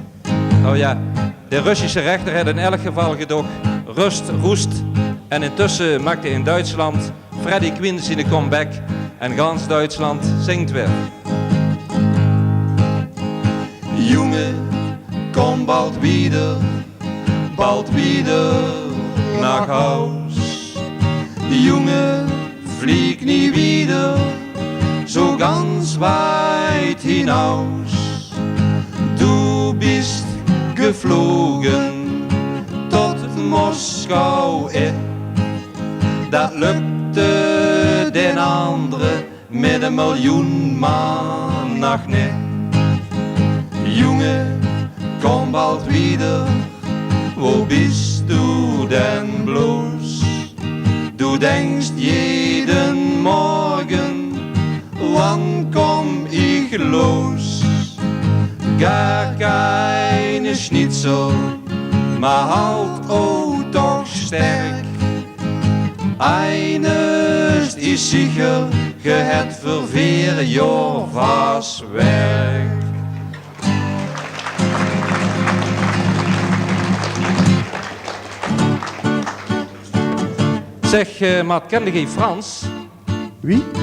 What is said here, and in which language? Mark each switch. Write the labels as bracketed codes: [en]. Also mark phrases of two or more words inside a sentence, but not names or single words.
[nl] Oh ja, de Russische rechter heeft in elk geval gedocht rust, roest. En intussen maakte in Duitsland Freddie Quinn zijn comeback en gans Duitsland zingt weer. [de] Jongen, kom bald wieder nach Haus. Junge, flieg nie wieder so ganz weit hinaus. Du bist geflogen tot Moskau, [nl] dat lukte den andere met 1 miljoen man nog niet. [de] Junge, kom bald wieder, wo bist du denn bloß? Du denkst jeden Morgen, wann komm ich los? Gar keine Schnitzel, maar halt auch doch sterk. Eines is sicher, [nl] je het voor 4 jaar vast werk. Zeg, maat, kende jij Frans? Wie?